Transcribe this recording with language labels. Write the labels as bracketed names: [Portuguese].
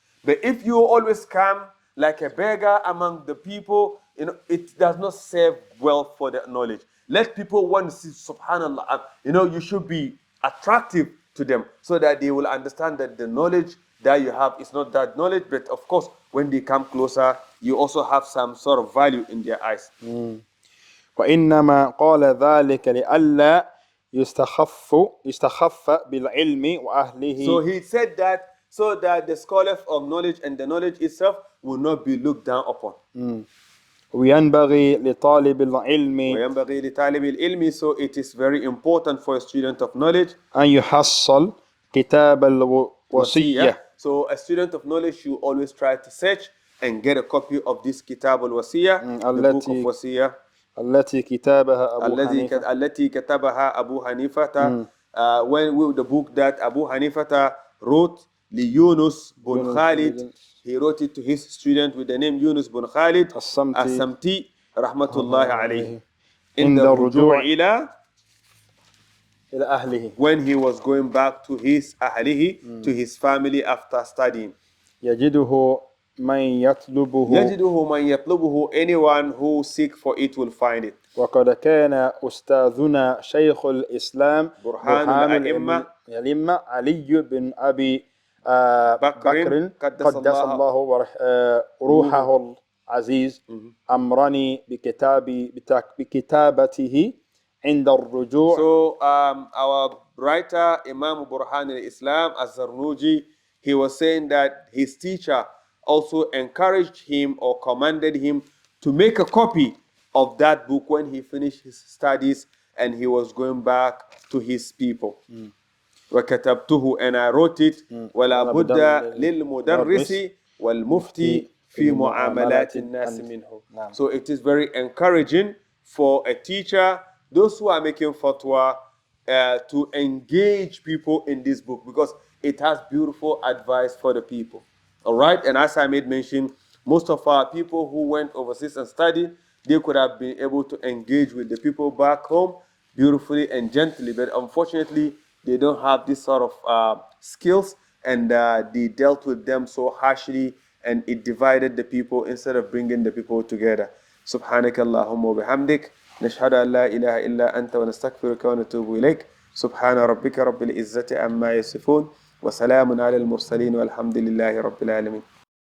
[English] But if you always come like a beggar among the people, you know, it does not serve well for the knowledge. Let people want to see, subhanallah, you know, you should be attractive to them so that they will understand that the knowledge that you have is not that knowledge, but of course, when they come closer, you also have some sort of value in their eyes. [Arabic] وإنما قال ذلك لئلا يستخف بالعلم وأهله. [English] So he said that so that the scholars of knowledge and the knowledge itself will not be looked down upon. [Arabic] وينبغي لطالب العلم وينبغي لطالب العلم, [English] so it is very important for a student of knowledge [Arabic] أن يحصل كتاب الوصية. [English] So a student of knowledge should always try to search and get a copy of this Kitab al-Wasiyah, the book of Wasiyah, [Arabic] التي كتابها أبو حنيفة. التي كتبها أبو حنيفة, [English] when the book that Abu Hanifa wrote [Arabic] ليونس بن خالد. [English] He wrote it to his student with the name Yunus bin Khalid As-Samti rahmatullahi alayhi. In the [Arabic] الرجوع إلى أهله. [English] When he was going back to his أهله, to his family after studying. [Arabic] يجده من يطلبه. يجده من يطلبه. [English] Anyone who seek for it will find it. [Arabic] وقد كان أستاذنا شيخ الإسلام برهان الأئمة علي بن أبي بكر قدس الله روحه العزيز أمرني بكتابته عند الرجوع. [English] So our writer Imam Burhan al-Islam Az-Zarnuji, he was saying that his teacher also encouraged him or commanded him to make a copy of that book when he finished his studies and he was going back to his people. [Arabic] وكتبته [English] and I wrote it [Arabic] ولا بد بد للمدرس للمدرس والمفتي مفتي في في معاملات الناس منه. نعم. [English] So it is very encouraging for a teacher, those who are making fatwa, to engage people in this book because it has beautiful advice for the people. All right, and as I made mention, most of our people who went overseas and studied, they could have been able to engage with the people back home beautifully and gently, but unfortunately, they don't have this sort of skills, and they dealt with them so harshly, and it divided the people instead of bringing the people together. [Arabic] سبحانك اللهم وبحمدك نشهد أن لا إله إلا أنت ونستغفرك ونتوب إليك سبحان ربك رب العزة عما يصفون وسلام على المرسلين والحمد لله رب العالمين.